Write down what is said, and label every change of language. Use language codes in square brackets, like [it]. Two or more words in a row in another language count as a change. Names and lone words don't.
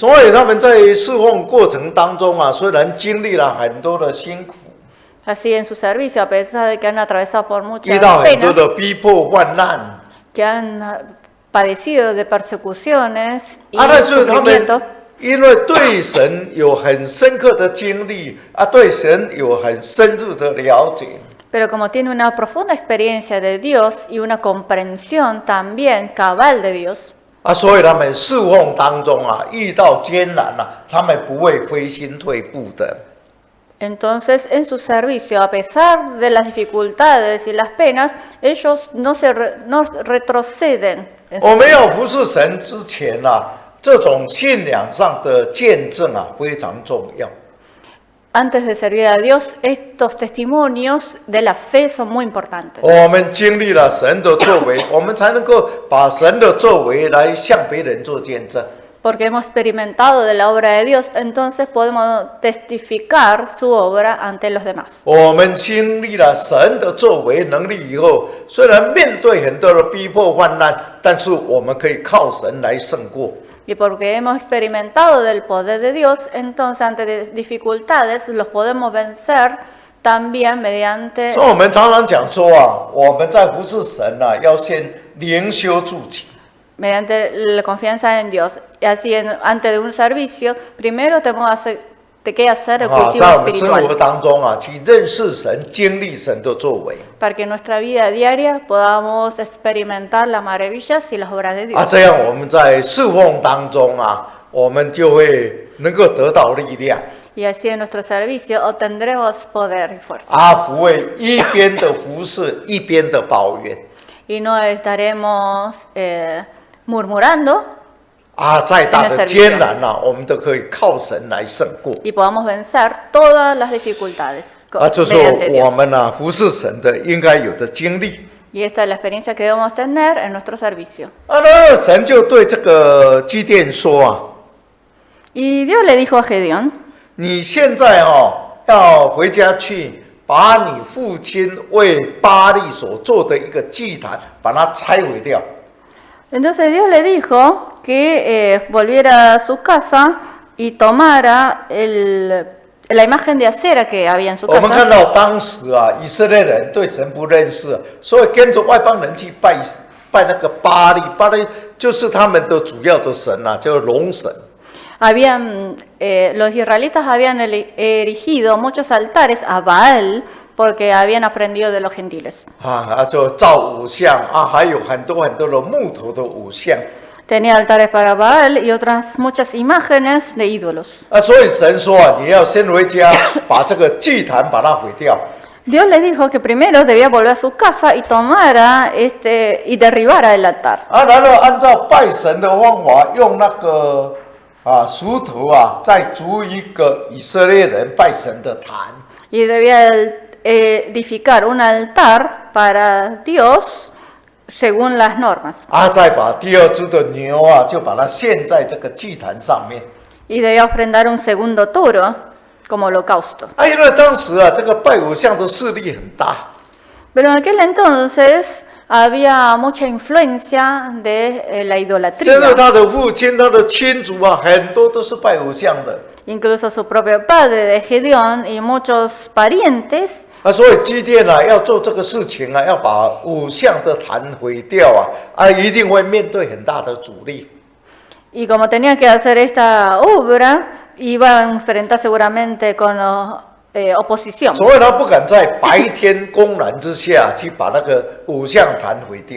[zh] 所以他们在侍奉过程当中啊，虽然经历了很多的辛苦， [es] Así en su servicio, a pesar de que han atravesado por [zh] 遇 [es] muchas [zh] 到很多 [es] penas, [zh] 的逼迫患难， [es] que han padecido de persecuciones y [zh] 但是他们 [es] sufrimiento, [zh] 因为对神有很深刻的经历啊，对神有很深入的了解。 [es] pero como tiene una profunda experiencia de Dios y una comprensión también cabal de Dios, [zh] 所以他们侍奉当中啊，遇到艰难啊，他们不会灰心退步的。 [es] entonces en su servicio, a pesar de las dificultades y las penas, ellos no retroceden. En su [zh] 我们要服侍神之前啊，这种信仰上的见证啊，非常重要。 [es] Antes de servir a Dios, estos testimonios de la fe son muy importantes. [zh] 我们经历了神的作为，我们才能够把神的作为来向别人做见证。 [es] Porque hemos experimentado de la obra de Dios, entonces podemos testificar su obra ante los demás. [zh] 我们经历了神的作为能力以后，虽然面对很多的逼迫患难，但是我们可以靠神来胜过。 [es] Y porque hemos experimentado del poder de Dios, entonces ante dificultades los podemos vencer también mediante... [zh] 所以我们常常讲说啊，我们在服侍神啊，要先灵修筑起。 [es] mediante la confianza en Dios. Y así, antes de un servicio, primero tenemos que hacer el [zh] 啊， [es] cultivo [zh] 在我们生活 [es] espiritual. [zh] 当中啊，去认识神、经历神的作为 [es] Para que en nuestra vida diaria podamos experimentar las maravillas y las obras de [zh] 啊， [es] Dios. [zh] 这样我们在侍奉当中啊，我们就会能够得到力量 [es] Y así en nuestro servicio obtendremos poder y fuerza. [zh] 啊，不会一边的服侍一边的抱怨 [es] Y no estaremos murmurando [zh] 啊，再大的艰难啊，我们都可以靠神来胜过 [es] y podamos vencer todas las dificultades [zh] 啊，这是 [es] mediante [zh] 我 [es] Dios. [zh] 们啊服侍神的应该有的经历 [es] Y esta es la experiencia que debemos tener en nuestro servicio. [zh] 啊。那神就对这个基甸说啊， [es] Y Dios le dijo a Gedeón, [zh] 你现在要回家去，把你父亲为巴力所做的一个祭坛，把它拆毁掉。 [es] entonces Dios le dijo que volviera a su casa y tomara la imagen de acera que había en su [zh] 我们看 [es] casa. [zh] 到当时啊，以色列人对神不认识，所以跟着外邦人去拜那个巴力，巴力就是他们的主要的神啊，叫龙神。 [es] Los israelitas habían erigido muchos altares a Baal porque habían aprendido de los gentiles. [zh] 就造偶像啊，还有很多很多的木头的偶像 [es] Tenía altares para Baal y otras muchas imágenes de ídolos. [zh] 所以神说啊，你要先回家，把这个祭坛把它毁掉。 [es] Dios le dijo que primero debía volver a su casa y tomara y derribara el altar. [zh] 然后按照拜神的方法，用那个石头啊，再筑一个以色列人拜神的坛。 [es] Y debía edificar un altar para Dios según las normas. [zh] 再把第二只的牛啊，就把它献在这个祭坛上面。 [es] Y debía ofrendar un segundo toro como holocausto. [zh] 因为当时啊，这个拜偶像的势力很大。 [es] Pero en aquel entonces había mucha influencia de la [zh] 真的， [es] idolatría. [zh] 他的父亲、他的亲族啊，很多都是拜偶像的。 [es] Incluso su propio padre de Gedeón y muchos parientes. [zh] 所以基甸啊，要做这个事情啊，要把偶像的坛毁掉啊，一定会面对很大的阻力。 [es] Y como tenía que hacer esta obra, iba a enfrentar seguramente con oposición. [zh] 所以他不敢在白天公然之下去把那个偶像坛毁掉，